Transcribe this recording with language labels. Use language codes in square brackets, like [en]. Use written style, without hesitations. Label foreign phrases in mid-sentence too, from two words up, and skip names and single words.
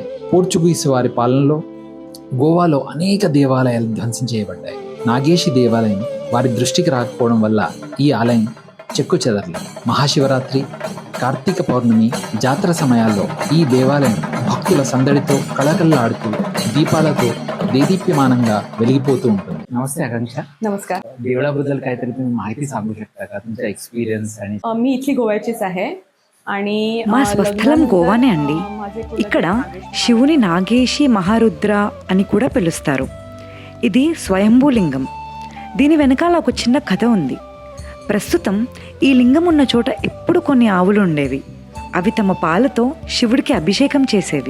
[te] పోర్చుగీసు వారి పాలనలో గోవాలో అనేక దేవాలయాలు ధ్వంసం చేయబడ్డాయి. నాగేశి దేవాలయం వారి దృష్టికి రాకపోవడం వల్ల ఈ ఆలయం చెక్కు చెదరలేదు. మహాశివరాత్రి, కార్తీక పౌర్ణమి, జాతర సమయాల్లో ఈ దేవాలయం భక్తుల సందడితో కళకళలాడుతూ దీపాలతో దేదీప్యమానంగా వెలిగిపోతూ ఉంటుంది. नमस्ते आकांक्षा. [mr] नमस्कार. देवळाबद्दल काहीतरी तुम्ही माहिती सांगू शकता का, तुमचा एक्सपीरियन्स? आणि मी इथली गोव्याचीच आहे आणि [te] మా స్వస్థలం గోవానే అండి. ఇక్కడ శివుని నాగేశి మహారుద్ర అని కూడా పిలుస్తారు. ఇది స్వయంభూలింగం. దీని వెనకాల ఒక చిన్న కథ ఉంది. ప్రస్తుతం ఈ లింగం ఉన్న చోట ఎప్పుడు కొన్ని ఆవులు ఉండేవి. అవి తమ పాలతో శివుడికి అభిషేకం చేసేవి.